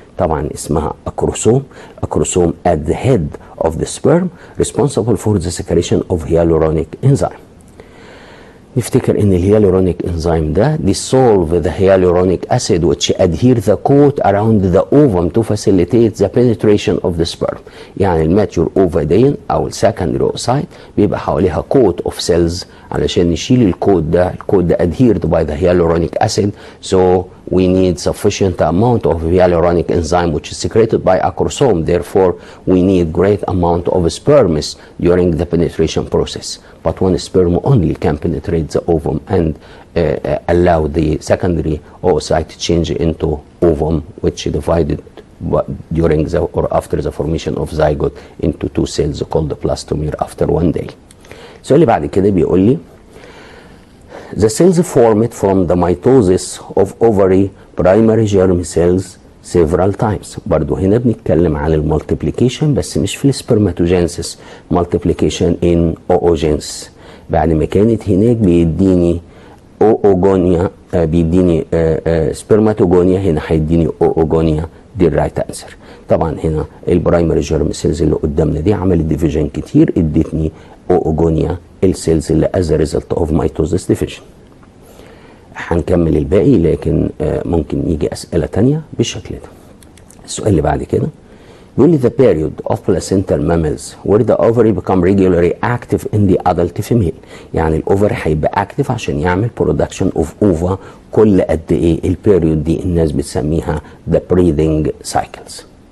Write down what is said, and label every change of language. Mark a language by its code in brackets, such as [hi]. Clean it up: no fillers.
[ar] طبعا اسمها [en] Acrosome. Acrosome at the head of the sperm responsible for the secretion of hyaluronic enzyme. [ar] نفتكر ان الهيالورونيك انزيم ده [en] dissolve the hyaluronic acid which adhere the coat around the ovum to facilitate the penetration of the sperm. [ar] يعني الماتيور اوفا دي او السكندري اوسايت بيبقى حواليها [en] coat of cells [ar] علشان نشيل الكود ده. الكود ده [en] adhered by the hyaluronic acid, so we need sufficient amount of hyaluronic enzyme which is secreted by acrosome. Therefore, we need great amount of sperms during the penetration process. But one sperm only can penetrate the ovum and allow the secondary oocyte to change into ovum, which divided during the or after the formation of zygote into 2 cells called plastomere after 1 day. [ar] السؤال اللي بعد كده بيقول لي [en] the cells formed from the mitosis of ovary primary germ cells several times. [ar] برضو هنا بنتكلم عن المالتيبليكيشن بس مش في السبرماتوجينسيس، مالتيبليكيشن ان اوجينس. بعد ما كانت هناك بيديني اوجونيا، بيديني سبرماتوجونيا، هنا هيديني اوجونيا. دي الرايت انسر. طبعا هنا البرايمري جيرم سيلز اللي قدامنا دي عملت ديفيجن كتير، ادتني اوجونيا السيلز اللي [en] Is result of mitosis division. [ar] هنكمل الباقي لكن ممكن يجي اسئله تانية بالشكل ده. [en] السؤال اللي بعد كده بيقول لي the period of placental mammals where the ovary become regularly active in the adult female. [ar] يعني الاوفري هيبقى اكتف عشان يعمل [en] production of ova [ar] كل قد ايه؟ البيريود دي الناس بتسميها [en] the breathing cycles.